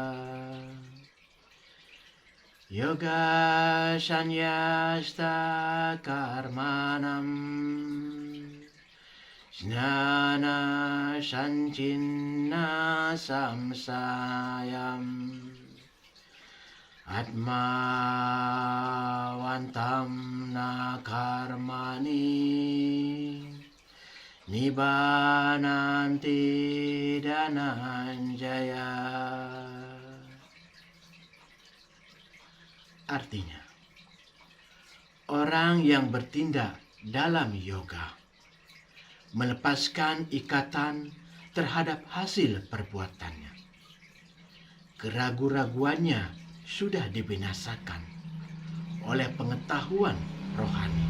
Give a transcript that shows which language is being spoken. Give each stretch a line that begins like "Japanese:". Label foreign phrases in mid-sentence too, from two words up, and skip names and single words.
Sanskrit: योग संन्यस्त कर्माणं ज्ञान संछिन्न संशयम् आत्मवन्तं न कर्माणि निबध्नन्ति धनञ्जय.
Indonesian: Artinya, orang yang bertindak dalam yoga melepaskan ikatan terhadap hasil perbuatannya. Keraguan-raguannya sudah dibinasakan oleh pengetahuan rohani.